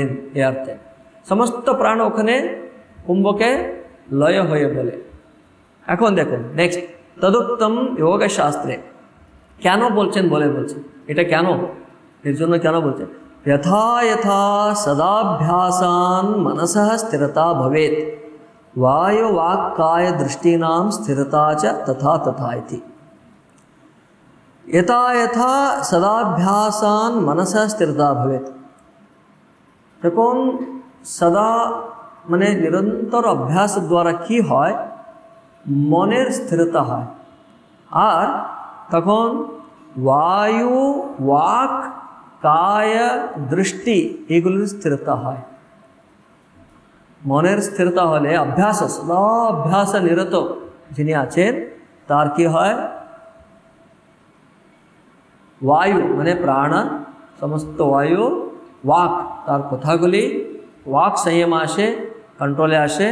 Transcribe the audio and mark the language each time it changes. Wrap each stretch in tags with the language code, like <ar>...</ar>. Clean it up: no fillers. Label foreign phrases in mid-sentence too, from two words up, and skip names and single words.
<bn>এ অর্থে সমস্ত প্রাণ ওখানে কুম্ভকে লয় হয়ে বলে। এখন দেখুন নেক্সট,</bn> <sa>তদুক্তম যোগ শাস্ত্রে</sa> <bn>কেন বলছেন বলছেন এটা কেন, এর জন্য কেন বলছেন,</bn> <sa>যথা যথা সদাভ্যাসান মনসঃ স্থিরতা ভবেত वायु वाक् काय दृष्टीनां स्थिरता च तथा तथा इति। यथा यथा सदाभ्यासान मनसा स्थिरता भवेत,</sa> <bn>तখন सदा মানে নিরন্তর অভ্যাস দ্বারা কি হয়, মনের স্থিরতা হয়। আর তখন বায়ু ওয়াক কায় দৃষ্টি এগুলির স্থিরতা হয়। মনের স্থিরতা হলে অভ্যাস, সদা অভ্যাস নিরত যিনি আছেন তার কি হয়, বায়ু মানে প্রাণ, সমস্ত বায়ু, ওয়াক তার কথাগুলি, ওয়াক সংযম আসে, কন্ট্রোলে আসে।</bn>